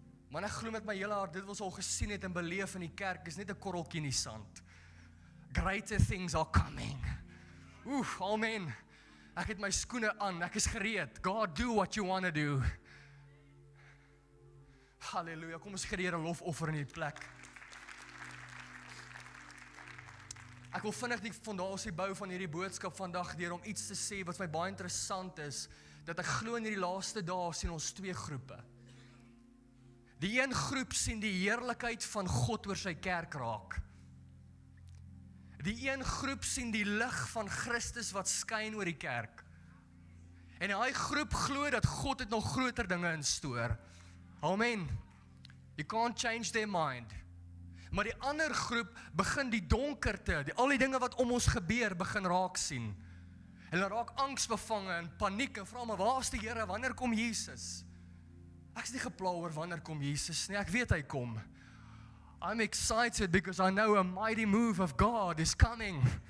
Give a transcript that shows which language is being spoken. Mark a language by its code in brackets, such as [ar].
[af] Maar ek glo met my hele hart, dit wat ons al gesien het en beleef in die kerk, is net 'n korreltjie in die sand. [en] Greater things are coming. Amen. [af] Ek het my skoene aan, ek is gereed. [en] God, do what you want to do. [af] Halleluja, kom ons gee die Here lofoffer in die plek. Ek wil vinnig die fondasie bou van hierdie boodskap vandag deur om iets te sê wat my baie interessant is, dat ek glo in hierdie laaste dae sien ons twee groepe. Die een groep sien die heerlikheid van God oor sy kerk raak. Die een groep sien die lig van Christus wat skyn oor die kerk. En daai groep glo dat God het nog groter dinge in stoor. Amen. [en] You can't change their mind. [af] Maar die ander groep begin die donkerte, al die dinge wat om ons gebeur, begin raak sien. En hulle raak angsbevange en paniek en vra maar, waar is die Here, wanneer kom Jesus? Ek is nie gepla oor wanneer kom Jesus nie, ek weet hy kom. [en] I'm excited because I know a mighty move of God is coming.